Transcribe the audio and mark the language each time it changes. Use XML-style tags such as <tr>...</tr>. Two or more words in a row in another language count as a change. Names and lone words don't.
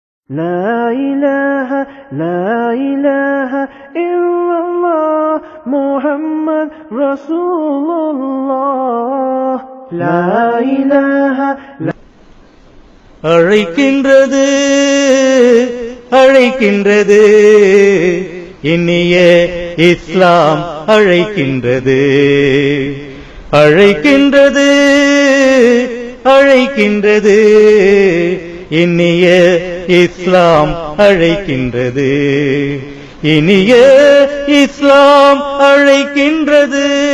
<ar>لا إله لا إله إلا الله محمد رسول الله لا إله</ar> <ta>அழைக்கின்றது அழைக்கின்றது இனிய இஸ்லாம் அழைக்கின்றது அழைக்கின்றது அழைக்கின்றது இனிய இஸ்லாம் அழைக்கின்றது இனிய இஸ்லாம் அழைக்கின்றது</ta>